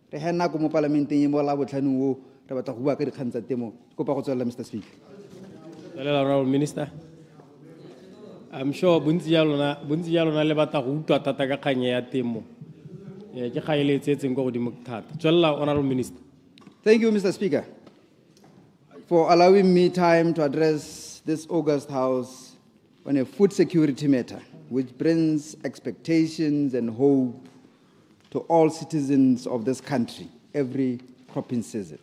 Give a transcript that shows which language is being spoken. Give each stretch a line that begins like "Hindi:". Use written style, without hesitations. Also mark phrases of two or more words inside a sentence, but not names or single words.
Tswana: Re ha nako mo parlamenteng e mo la botlhanong o re batla go bua ka dikgang tsa temo. Ke kopa go tswelela,
English: Mr. Speaker. Honorable Minister, I'm sure
Tswana: bontsi ya lona le batla go utlwa thata ka kgang ya temo. Ke kgaeletsetseng go godimo thata. Tswelela,
English: Honorable Minister. Thank you, Mr. Speaker, for allowing me time to address this August House on a food security matter, which brings expectations and hope to all citizens of this country every cropping season.